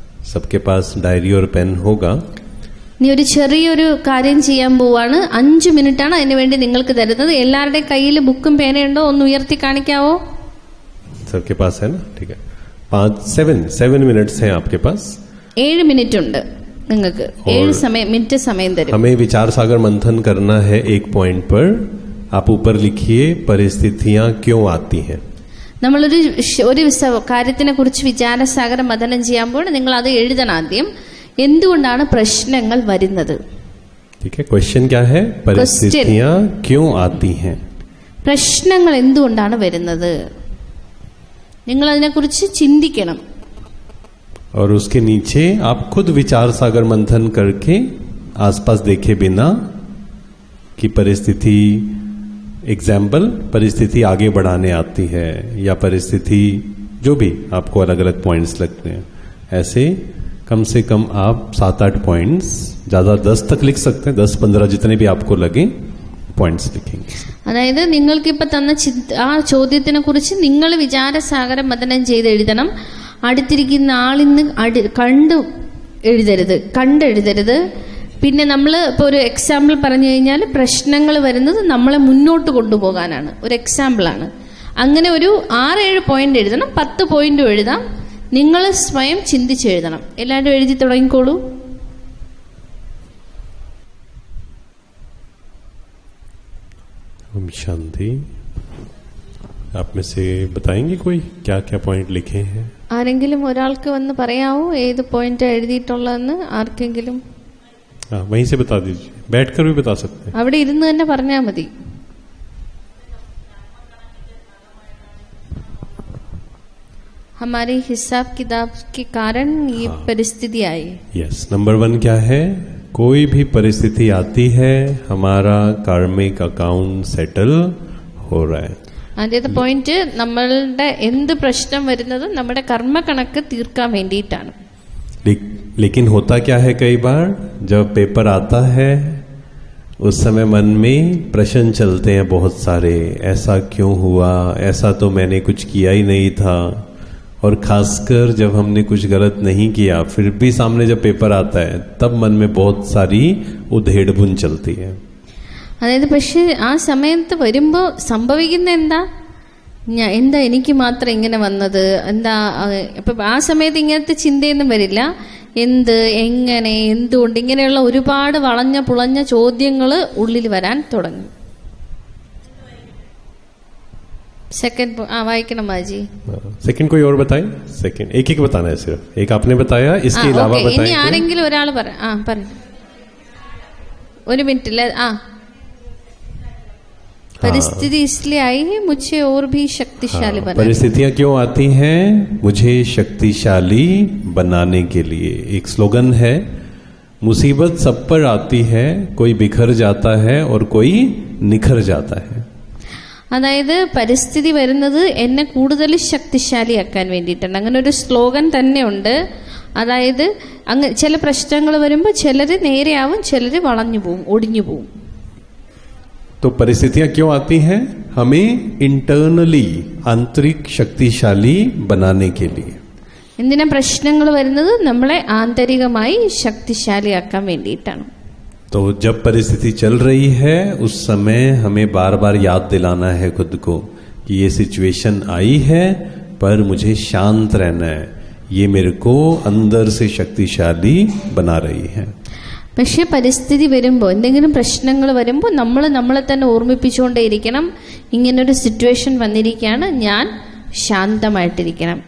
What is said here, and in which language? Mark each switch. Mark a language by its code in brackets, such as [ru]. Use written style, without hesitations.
[hi] सबके पास डायरी और पेन होगा. [ml] നീ ഒരു ചെറിയൊരു കാര്യം ചെയ്യാൻ പോവാണ്. 5 മിനിറ്റാണ് അതിനുവേണ്ടി നിങ്ങൾക്ക് തരുന്നത്. എല്ലാവരുടെയും കയ്യിൽ ബുക്കും പേനയുണ്ടോ? ഒന്ന് ഉയർത്തി കാണിക്കാവോ? [hi] सबके पास है ना? ठीक है. 7 मिनट्स हैं आपके पास. [ml] 7 മിനിറ്റ് ഉണ്ട് നിങ്ങൾക്ക്. 7 മിനിറ്റ് സമയം തരും. [hi] हमें विचार सागर मंथन करना है. एक पॉइंट पर आप ऊपर लिखिए, परिस्थितियां क्यों आती हैं. [ml] നമ്മളൊരു കാര്യത്തിനെ കുറിച്ച് വിചാരസാഗര മഥനം ചെയ്യുമ്പോൾ നിങ്ങൾ അത് എഴുതണം ആദ്യം. എന്തുകൊണ്ടാണ് പ്രശ്നങ്ങൾ വരുന്നത്? [hi] ठीक है. क्वेश्चन क्या है? परिस्थितियां क्यों आती हैं. [ml] പ്രശ്നങ്ങൾ എന്തുകൊണ്ടാണ് വരുന്നത്? നിങ്ങൾ അതിനെക്കുറിച്ച് ചിന്തിക്കണം. [hi] और उसके नीचे आप खुद विचार सागर मंथन करके आसपास देखे बिना कि परिस्थिति, एग्जाम्पल, परिस्थिति आगे बढ़ाने आती है, या परिस्थिति, जो भी आपको अलग अलग पॉइंट्स लगते हैं, ऐसे कम से कम आप 7-8 पॉइंट्स, ज्यादा 10 तक लिख सकते हैं. 10-15 जितने भी आपको लगे പോയിന്റ്സ് लिखेंगे. [ml] അതായത് നിങ്ങൾക്കിപ്പോൾ തന്ന ആ ചോദ്യത്തിനെ കുറിച്ച് നിങ്ങൾ വിചാരസാഗര മഥനം ചെയ്ത് എഴുതണം. അടുത്തിരിക്കുന്ന ആളിന്ന് കണ്ടെഴുതരുത്. പിന്നെ നമ്മൾ ഇപ്പോൾ ഒരു എക്സാമ്പിൾ പറഞ്ഞു കഴിഞ്ഞാൽ, പ്രശ്നങ്ങൾ വരുന്നത് നമ്മളെ മുന്നോട്ട് കൊണ്ടുപോകാനാണ്. ഒരു എക്സാമ്പിളാണ്. അങ്ങനെ ഒരു 6-7 പോയിന്റ് എഴുതണം. 10 പോയിന്റും എഴുതാം. നിങ്ങൾ സ്വയം ചിന്തിച്ചെഴുതണം. എല്ലാവരും എഴുതി തുടങ്ങിക്കോളൂ. [hi] ओम शांति. आप में से बताएंगे कोई क्या क्या पॉइंट लिखे हैं? [ml] ആരെങ്കിലും ഒരാൾക്ക് വന്ന് പറയാവോ ഏത് പോയിന്റ് എഴുതിയിട്ടുള്ളതെന്ന്? ആർക്കെങ്കിലും [hi] वहीं से बता दीजिए. बैठकर भी बता सकते हैं. [ml] അവിടെ ഇരുന്ന് തന്നെ പറഞ്ഞാൽ മതി. [hi] हमारे हिसाब किताब के कारण ये परिस्थिति आई. यस. नंबर 1 क्या है? कोई भी परिस्थिति आती है, हमारा कार्मिक अकाउंट सेटल हो रहा है. [ml] ആദ്യത്തെ പോയിന്റ്, നമ്മളുടെ എന്ത് പ്രശ്നം വരുന്നതും നമ്മുടെ കർമ്മ കണക്ക് തീർക്കാൻ വേണ്ടിയിട്ടാണ്. [hi] लेकिन होता क्या है, कई बार जब पेपर आता है उस समय मन में प्रश्न चलते हैं बहुत सारे. ऐसा क्यों हुआ? ऐसा तो मैंने कुछ किया ही नहीं था. और खासकर जब हमने कुछ गलत नहीं किया, फिर भी सामने जब पेपर आता है, तब मन में बहुत सारी उधेड़बुन चलती है. [ml] അതായത് പക്ഷെ ആ സമയത്ത് വരുമ്പോൾ സംഭവിക്കുന്ന എന്താ എനിക്ക് മാത്രം ഇങ്ങനെ വന്നത്, എന്താ? ഇപ്പൊ ആ സമയത്ത് ഇങ്ങനത്തെ ചിന്തയൊന്നും വരില്ല. എങ്ങനെ, എന്തുകൊണ്ട്, ഇങ്ങനെയുള്ള ഒരുപാട് വളഞ്ഞ പുളഞ്ഞ ചോദ്യങ്ങൾ ഉള്ളിൽ വരാൻ തുടങ്ങും. [hi] सेकंड वाइकना माजी. सेकंड कोई और बताए? सेकंड एक एक बताना है सिर्फ. एक आपने बताया, इसके अलावा बताएं. [ml] ഇനി ആരെങ്കിലും ഒരാൾ പറ. ഒരു മിനിറ്റ്. [hi] परिस्थिति इसलिए आई है मुझे और भी शक्तिशाली बनाने। परिस्थितियां क्यों आती हैं? मुझे शक्तिशाली बनाने के लिए। एक स्लोगन है, मुसीबत सब पर आती है, कोई बिखर जाता है और कोई निखर जाता है. [ml] അതായത് പരിസ്ഥിതി വരുന്നത് എന്നെ കൂടുതൽ ശക്തിശാലിയാക്കാൻ വേണ്ടിയിട്ടാണ്. അങ്ങനെ ഒരു സ്ലോഗൻ തന്നെ ഉണ്ട്. അതായത് അങ്ങ് ചില പ്രശ്നങ്ങൾ വരുമ്പോൾ ചിലർ നേരെയാവും, ചിലർ വളഞ്ഞു പോവും, ഒടിഞ്ഞു പോവും. [hi] तो परिस्थितियां क्यों आती हैं? हमें इंटरनली आंतरिक शक्तिशाली बनाने के लिए. [ml] എന്തിനാ പ്രശ്നങ്ങൾ വരുന്നത്? നമ്മളെ ആന്തരികമായി ശക്തിശാലിയാക്കാൻ വേണ്ടിയിട്ടാണ്. [hi] तो जब परिस्थिति चल रही है उस समय हमें बार बार याद दिलाना है खुद को कि ये सिचुएशन आई है पर मुझे शांत रहना है, ये मेरे को अंदर से शक्तिशाली बना रही है. [ml] പക്ഷെ പരിസ്ഥിതി വരുമ്പോൾ, എന്തെങ്കിലും പ്രശ്നങ്ങൾ വരുമ്പോൾ നമ്മൾ നമ്മളെ തന്നെ ഓർമ്മിപ്പിച്ചുകൊണ്ടേയിരിക്കണം, ഇങ്ങനൊരു സിറ്റുവേഷൻ വന്നിരിക്കുകയാണ്, ഞാൻ ശാന്തമായിട്ടിരിക്കണം.